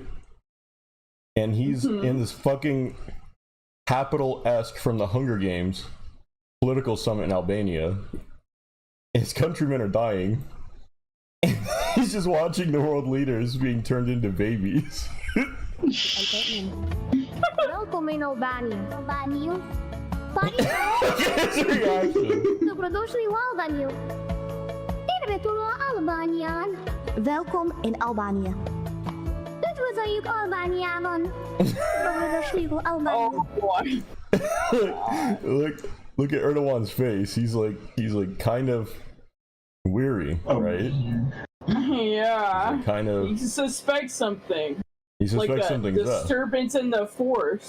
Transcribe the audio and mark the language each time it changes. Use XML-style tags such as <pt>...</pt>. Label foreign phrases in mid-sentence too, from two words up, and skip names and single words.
<en>And he's in this fucking capital-esque from the Hunger Games political summit in Albania. His countrymen are dying. He's just watching the world leaders being turned into babies. Welcome in Albania. Albania. His reaction.</en> <hr>Dobrodošli u Albaniju.</hr> <fi>Tervetuloa Albaniaan.</fi> <nl>Welkom in Albanië.</nl> <hu>Üdvözöljük Albániában.</hu> <hr>Dobrodošli u Albanië.</hr> <en>Oh boy. look at Erdogan's face. He's like kind of weary, right? Yeah. He's kind of. He suspects something. He Like suspects a something's up. disturbance in the force.</en>